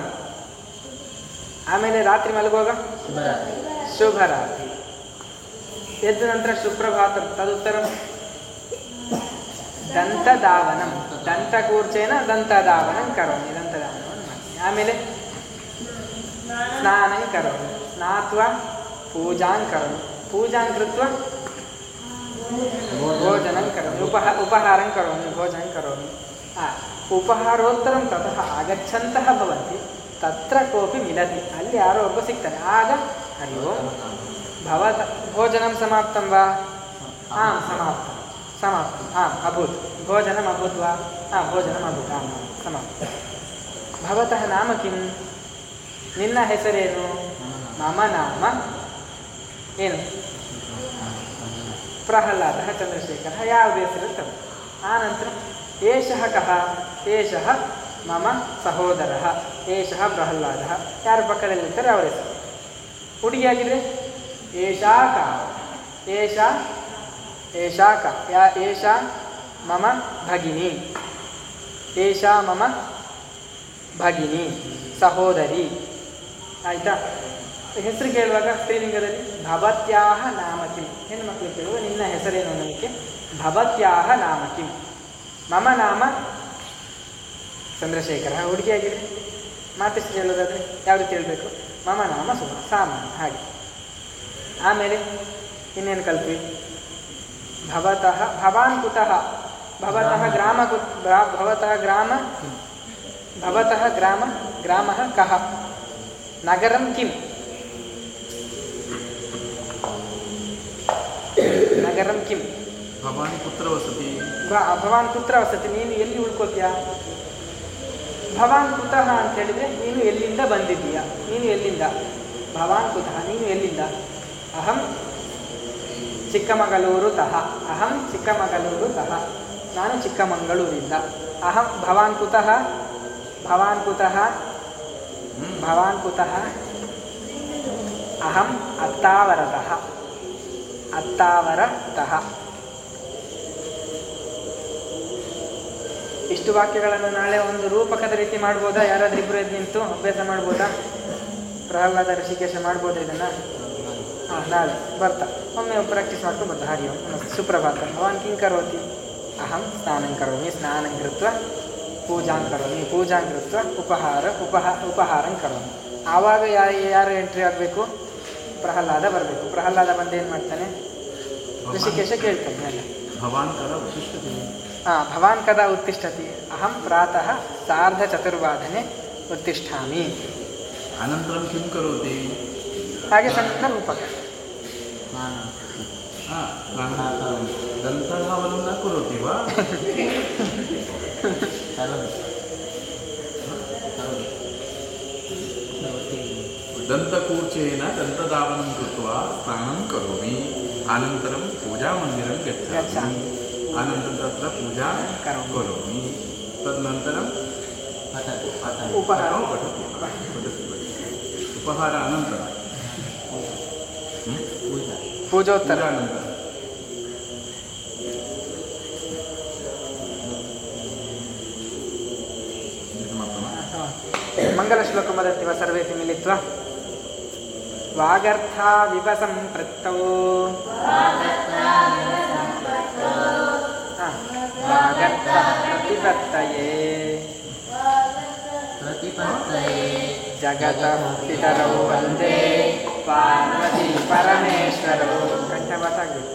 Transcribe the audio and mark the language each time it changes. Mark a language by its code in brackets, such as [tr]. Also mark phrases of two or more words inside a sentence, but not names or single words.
[kn] ಆಮೇಲೆ ರಾತ್ರಿ ಮಲಗುವಾಗ ಶುಭರಾತ್ರಿ. ಎದ್ದ ನಂತರ [sa] ಸುಪ್ರಭಾತಂ ತದುತ್ತರಂ ದಂತಧಾವನಂ, ದಂತಕೂರ್ಚೇನ ದಂತಧಾವನಂ ಕರೋಮಿ, [kn] ದಂತಧಾವನವನ್ನು ಮಾಡಿ. [sa] ಆಮೇಲೆ ಸ್ನಾನಂ ಕರೋಮಿ, ಸ್ನಾತ್ವ ಪೂಜಾಂ ಕರೋಮಿ, ಪೂಜಾಂ ಕೃತ್ವ ಭೋಜನಂ ಕರೋಮಿ, ಉಪಹಾರಂ ಕರೋಮಿ, ಭೋಜನಂ ಕರೋಮಿ. ಉಪಹಾರೋತ್ತರಂ ತತಃ ಆಗಚ್ಚಂತಹ ಭವಂತಿ, ತತ್ರ ಕೋಪಿ ಮಿಲತಿ, [kn] ಅಲ್ಲಿ ಯಾರೋ ಒಬ್ಬ ಸಿಗ್ತಾನೆ. [sa] ಆಗ ಹರಿ ಓಂ ಭವತ ಭೋಜನಂ ಸಮಾಪ್ತಂ ವಾ. ಹಾಂ ಸಮಾಪ್ತಂ, ಸಮಾಪ್ತಂ. ಹಾಂ ಅಭೂತ್, ಭೋಜನಂ ಅಭೂತ್ ವಾ. ಹಾಂ ಭೋಜನಂ ಅಭೂತ್. ಹಾಂ ಸಮಾಪ್ತ. ಭವತಃ ನಾಮ ಕಿಂ, [kn] ನಿನ್ನ ಹೆಸರೇನು. [sa] ಮಮ ನಾಮ [kn] ಏನು ಪ್ರಹ್ಲಾದ ಚಂದ್ರಶೇಖರ, ಯಾವುದು ಹೆಸರಿರ್ತದೆ. [sa] ಆನಂತರ ಏಷಃ ಕಹ, ಏಷಃ ಮಮ ಸಹೋದರಃ, ಏಷಃ ಪ್ರಹ್ಲಾದ. [kn] ಯಾರ ಪಕ್ಕದಲ್ಲಿರ್ತಾರೆ ಅವರ ಹೆಸರು. ಹುಡುಗಿಯಾಗಿದ್ರೆ [sa] ಏಷಾ ಕ, ಏಷಾ ಏಷಾ ಕ, ಏಷಾ ಮಮ ಭಗಿನಿ, ಏಷಾ ಮಮ ಭಗಿನಿ ಸಹೋದರಿ. [kn] ಆಯಿತಾ. ಹೆಸರು ಕೇಳುವಾಗ ಸ್ತ್ರೀಲಿಂಗದಲ್ಲಿ [sa] ಭವತ್ಯಾಹ ನಾಮ ಕಿಂ, [kn] ಹೆಣ್ಣುಮಕ್ಕಳು ಕೇಳುವಾಗ ನಿನ್ನ ಹೆಸರೇನು ಅನ್ನೋದಕ್ಕೆ [sa] ಭವತ್ಯಾಹ ನಾಮ ಕಿಂ. ಮಮ ನಾಮ ಚಂದ್ರಶೇಖರ. [kn] ಹುಡುಗಿಯಾಗಿದೆ ಮಾತೃಶ್ರೀ ಹೇಳೋದಾದರೆ ಯಾವ ರೀತಿ ಹೇಳಬೇಕು. [sa] ಮಮ ನಾಮ [kn] ಸುಮ, ಸಾಮಾನ್ಯ ಹಾಗೆ. ಆಮೇಲೆ ಇನ್ನೇನು ಕಲ್ತ್ವಿ. [sa] ಭವತಃ ಭವಾನ್ ಕುತಃ, ಭವತಃ ಗ್ರಾಮ ಭವತಃ ಗ್ರಾಮ, ಭವತಃ ಗ್ರಾಮ ಗ್ರಾಮಃ ಕಹ, ನಗರಂ ಕಿಂ, ನಗರಂ ಕಿಂ. ಭವಾನ್ ಕುತ್ರ ವಸತಿ, ಭವಾನ್ ಕುತ್ರ ವಸತಿ, [kn] ನೀನು ಎಲ್ಲಿ ಉಳ್ಕೋತೀಯಾ. [sa] ಭವಾನ್ ಕುತಃ [kn] ಅಂತ ಹೇಳಿದರೆ ನೀನು ಎಲ್ಲಿಂದ ಬಂದಿದ್ದೀಯಾ, ನೀನು ಎಲ್ಲಿಂದ. [sa] ಭವಾನ್ ಕುತಃ, [kn] ನೀನು ಎಲ್ಲಿಂದ. [sa] ಅಹಂ ಚಿಕ್ಕಮಗಳೂರು ತಃ, ಅಹಂ ಚಿಕ್ಕಮಗಳೂರು ತಃ, [kn] ನಾನು ಚಿಕ್ಕಮಗಳೂರಿಂದ. [sa] ಅಹಂ ಭವಾನ್ ಕುತಃ, ಭವಾನ್ ಕುತಃ, ಭವಾನ್ ಕುತಃ. ಅಹಂ ಅತ್ತಾವರತಃ, ಅತ್ತಾವರತಃ. [kn] ಇಷ್ಟು ವಾಕ್ಯಗಳನ್ನು ನಾಳೆ ಒಂದು ರೂಪಕದ ರೀತಿ ಮಾಡ್ಬೋದಾ? ಯಾರಾದ್ರೂ ಇಬ್ಬರು ಎದ್ದು ನಿಂತು ಅಭ್ಯಾಸ ಮಾಡ್ಬೋದಾ? ಪ್ರಹ್ಲಾದ ಋಷಿಕೇಶ ಮಾಡ್ಬೋದಾ ಇದನ್ನು? ಹಾಂ, ನಾಳೆ ಬರ್ತಾ ಒಮ್ಮೆ ಪ್ರಾಕ್ಟೀಸ್ ಮಾಡ್ಕೊಂಡು ಬರ್ತಾ. [sa] ಹರಿ ಓಂ ನಮಸ್ತೆ ಸುಪ್ರಭಾತ. ಭವಾನ್ ಕಿಂ ಕರೋತಿ? ಅಹಂ ಸ್ನಾನಂ ಕರೋಮಿ, ಸ್ನಾನಂ ಕೃತ್ವ ಪೂಜಾಂ ಕರೋಮಿ, ಪೂಜಾಂ ಕೃತ್ವ ಉಪಹಾರಂ ಕರೋಮಿ. [kn] ಆವಾಗ ಯಾರು ಎಂಟ್ರಿ ಆಗಬೇಕು? ಪ್ರಹ್ಲಾದ ಬರಬೇಕು. ಪ್ರಹ್ಲಾದ ಬಂದು ಏನು ಮಾಡ್ತಾನೆ? ಋಷಿಕೇಶ ಕೇಳ್ತಾನೆ ಅಲ್ಲ, [sa] ಭವಾನ್ ಕದ ಉತ್ತಿಷ್ಠತಿ. ಭವಾನ್ ಕದಾ ಉತ್ತಿಷ್ಠತಿ? ಅಹಂ ಪ್ರಾತಃ 4:30 ಉತ್ತಿಷ್ಠಾಮಿ. ಅನಂತರಂ ಕಿಂ ಕರೋತಿ? [kn] ಹಾಗೆ ಸಣ್ಣ ರೂಪಕ. [sa] ದಂತಧಾವನಂ ನ ಕರೋತಿ ವಾ? ದಂತಕೂರ್ಚೇನ ದಂತಧಾವನಂ ಕೃತ್ವಾ ಸ್ನಾನಂ ಕರೋಮಿ, ಅನಂತರಂ ಪೂಜಾಮಂದಿರಂ ಗಚ್ಚಾಮಿ, ಅನಂತರಂ ತತ್ರ ಪೂಜಾ ಕರೋಮಿ, ತದನಂತರಂ ಉಪಹಾರ. ಉಪಹಾರ ಅನಂತರ ಪೂಜೋತ್ತರ. ಅನಂತರ ಮಂಗಲ ಶ್ಲೋಕ ವದತ್ತಿ ಸರ್ವೇತಿ ಮಿಲಿತ್ವಾ. ವಾಗರ್ಥಾ ವಿವಸಂ ಪ್ರತ್ತೌ ವಾಗರ್ಥ ಪ್ರತಿಪತ್ತಯೇ ಜಗತಃ ಪಿತರೌ ವಂದೇ ಪಾರ್ವತಿ ಪರಮೇಶ್ವರೌ. [kn] ಕಂಠಪಾಠಾಗಬೇಕು.